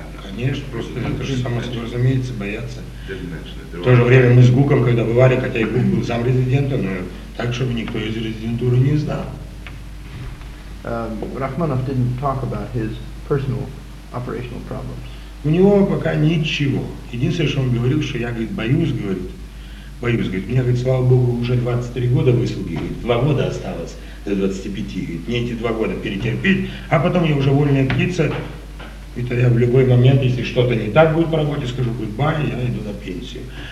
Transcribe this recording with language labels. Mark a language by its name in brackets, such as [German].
[Russian] Конечно, просто это же самое собой разумеется, бояться. В то же время мы с Гуком, когда бывали, хотя и Гук был сам резидентом, но так, чтобы никто из резидентуры не знал. [English] Rachmaninoff didn't talk about his personal operational problems. [Russian] У него пока ничего. Единственное, что он говорил, что я, говорит, боюсь, говорит, мне, говорит, слава Богу, уже 23 года высылки, говорит, 2 года осталось до 25, говорит, мне эти 2 года перетерпеть, а потом я уже вольная птица. И то я в любой момент, если что-то не так будет по работе, скажу, говорит, бай, я иду на пенсию.